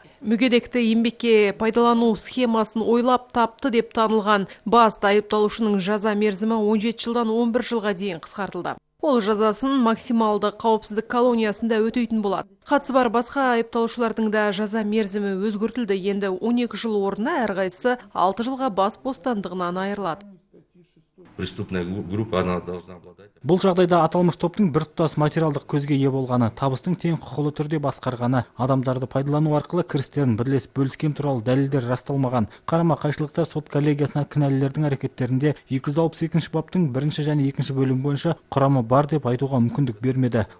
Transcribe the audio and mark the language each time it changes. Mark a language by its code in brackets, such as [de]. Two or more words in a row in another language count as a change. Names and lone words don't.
[kk] Мүгедекті еңбекке пайдалану схемасын ойлап тапты деп танылған басты айыпталушының жаза мерзімі 17 жылдан 11 жылға дейін қысқартылды. Ол жазасын максималды қауіпсіздік колониясында өтейтін болады. Қатысы бар басқа айыпталушылардың да жаза мерзімі өзгертілді. Енді 12 жыл орнына әрқайсысы 6 жылға бас бостандығынан айырылады. [ru] Преступная группа, она должна обладать. [kk] Бұл жағдайда аталмыш топтың біртұтас материалдық көзге ие болғаны, табыстың тең құқылы түрде басқарғаны, адамдарды пайдалану арқылы кірістерін бірлесіп бөліскен туралы дәлелдер расталмаған. Қарама-қайшылықтар сот коллегиясына кінәлілердің әрекеттерінде 262 баптың 1 және 2 бөлім бойынша құрамы бар деп айтуға мүмкіндік бермеді.